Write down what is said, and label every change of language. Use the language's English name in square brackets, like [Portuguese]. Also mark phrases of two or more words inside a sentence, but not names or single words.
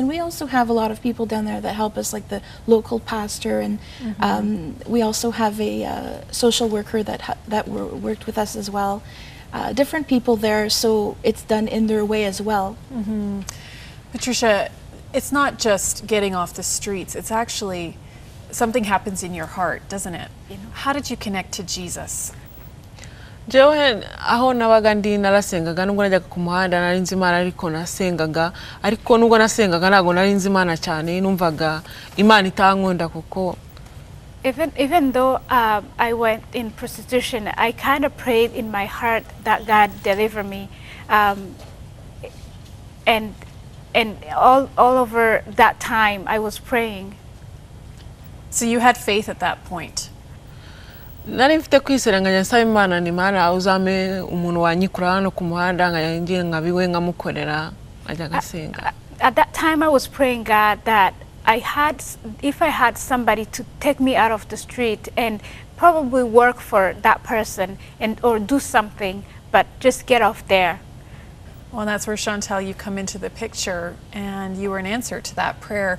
[English] And we also have a lot of people down there that help us, like the local pastor, and we also have a social worker that worked with us as well. Different people there, so it's done in their way as well. Mm-hmm. Patricia, it's not just getting off the streets, it's actually something happens in your heart, doesn't it? You know, how did you connect to Jesus? [Kinyarwanda] Jewe aho nabaga ndi narasengaga nubwo najyaga ku muhanda nari nzi Imana ariko nasengaga ariko nubwo nasengaga ntago nari nzi Imana cyane numvaga Imana itankunda kuko [English] Even though I went in prostitution, I kind of prayed in my heart that God deliver me, and all over that time I was praying. So you had faith at that point. [Kinyarwanda] nari mfite kwiseranganya nsaba Imana ni Imana uzame umuntu wanyikura hano ku muhanda ngiye ngabiwe ngamukorera ajya gasenga. [English] At that time I was praying God that if I had somebody to take me out of the street and probably work for that person or do something, but just get off there. Well, and that's where, Chantal, you come into the picture, and you were an answer to that prayer.